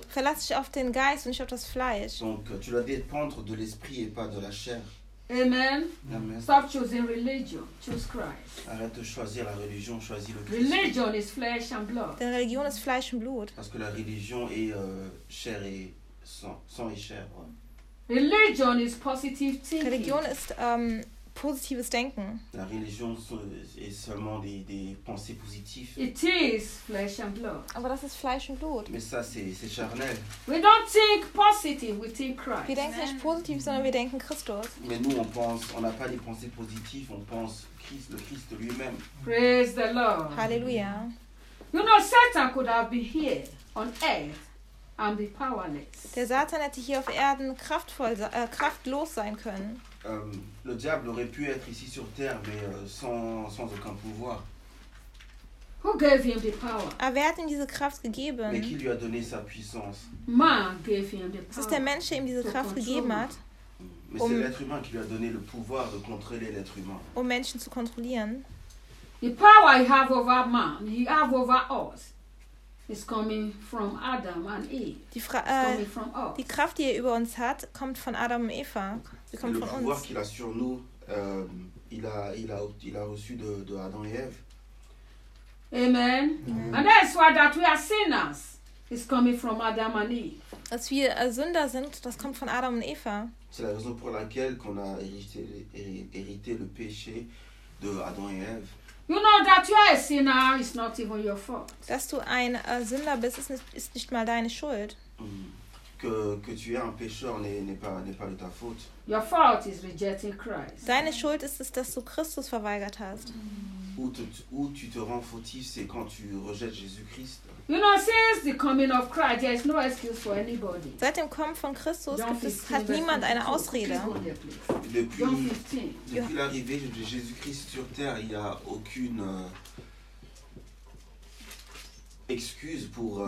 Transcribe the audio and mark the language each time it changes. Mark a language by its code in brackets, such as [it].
[de] Verlass dich auf den Geist und nicht auf das Fleisch. [fr] Donc, tu dois dépendre de l'esprit et pas de la chair. [en] Amen. Amen. Stop choosing religion. Choose Christ. [fr] Arrête de choisir la religion. Choisis le Christ. [en] Religion is flesh and blood. [de] Denn Religion ist Fleisch und Blut. [fr] Parce que la religion est chair et sang et chair. Ouais. [en] Religion is positive thinking. [de] Religion ist positives Denken. [fr] La religion est seulement des pensées positives. [en] It is flesh and blood. [de] Aber das ist Fleisch und Blut. [fr] Mais ça c'est charnel. [en] We don't think positive, we think Christ. [de] Wir denken nicht positiv, sondern wir denken Christus. [fr] Mais nous on n'a pas des pensées positives, on pense Christ, le Christ lui-même. [en] Praise the Lord. Hallelujah. You know Satan could have been here on earth and be powerless. [de] Der Satan hätte hier auf Erden kraftlos sein können. [fr] Le diable aurait pu être ici sur terre, mais sans aucun pouvoir. [en] Who gave him the power? [de] Aber wer hat ihm diese Kraft gegeben? [fr] Mais qui lui a donné sa puissance? [en] Man gave him the power. [de] Ist der Mensch, der ihm diese Kraft gegeben hat? [fr] Mais c'est l'être humain qui lui a donné le pouvoir de contrôler l'être humain. [de] Um Menschen zu kontrollieren. [en] The power he have over man, he have over us. It's coming from Adam and Eve. [de] Die Kraft, die er über uns hat, kommt von Adam und Eva. Sie kommt von uns. [fr] Le pouvoir qu'il a sur nous, il a reçu de Adam et Eve. [en] Amen. Mm-hmm. And that's why that we are sinners. It's coming from Adam and Eve. [de] Dass wir Sünder sind, das kommt von Adam und Eva. [fr] C'est la raison pour laquelle qu'on a hérité le péché de Adam et Eve. [en] You know that you are a sinner, it's not even your fault. [de] Dass du ein Sünder bist, ist nicht mal deine Schuld. [fr] Que tu es un pécheur n'est pas de ta faute. [en] Your fault is rejecting Christ. [de] Deine Schuld ist es, dass du Christus verweigert hast. [fr] Où tu te rends fautif, c'est quand tu rejettes Jésus-Christ. [en] You know, since the coming of Christ, there is no excuse for anybody. [de] Seit dem Kommen von Christus hat niemand eine Ausrede. [fr] Depuis l'arrivée de Jésus-Christ sur terre, il n'y a aucune excuse pour